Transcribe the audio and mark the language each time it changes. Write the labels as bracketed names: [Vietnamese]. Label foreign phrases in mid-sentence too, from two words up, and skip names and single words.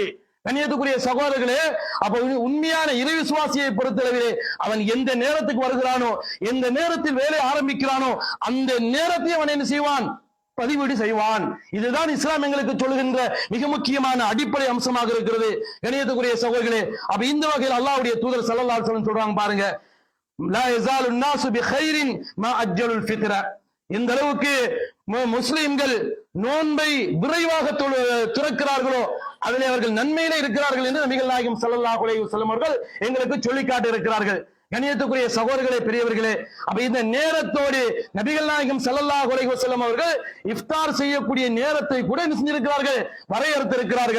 [Tamil] கண்ணியத்துக்குரிய சகோதரர்களே, அப்ப உண்மையான இறை விசுவாசியை பொறுத்தளவிலே அவன் எந்த நேரத்துக்கு வருகிறானோ, எந்த நேரத்தில் வேலை ஆரம்பிக்கிறானோ அந்த நேரத்தை அவன் என்ன செய்வான்? பதிவீடு செய்வான். இதுதான் இஸ்லாம் எங்களுக்கு சொல்லுகின்ற மிக முக்கியமான அடிப்படை அம்சமாக இருக்கிறது. கண்ணியத்துக்குரிய சகோதரர்களே, அப்ப இந்த வகையில் அல்லாஹ்வுடைய தூதர் [Arabic] صلى الله عليه وسلم [Tamil] சொல்றாங்க பாருங்க, [Arabic] لا يزال الناس بخير ما اجلوا الفطر. [Tamil] இந்த அளவுக்கு முஸ்லிம்கள் நோன்பை விரைவாக துறக்கிறார்களோ அதிலே அவர்கள் நன்மையிலே இருக்கிறார்கள் என்று நபிகள் நாயகம் [Arabic] صلى الله عليه وسلم [Tamil] அவர்கள் எங்களுக்கு சொல்லி காட்டி இருக்கிறார்கள். கண்ணியத்துக்குரிய சகோதரர்களே, பெரியவர்களே, அப்ப இந்த நேரத்தோடு நபிகள் நாயகம் [Arabic] صلى الله عليه وسلم [Tamil] அவர்கள் இஃப்தார் செய்யக்கூடிய நேரத்தை கூட என்ன செஞ்சிருக்கிறார்கள், வரையறுத்திருக்கிறார்கள்.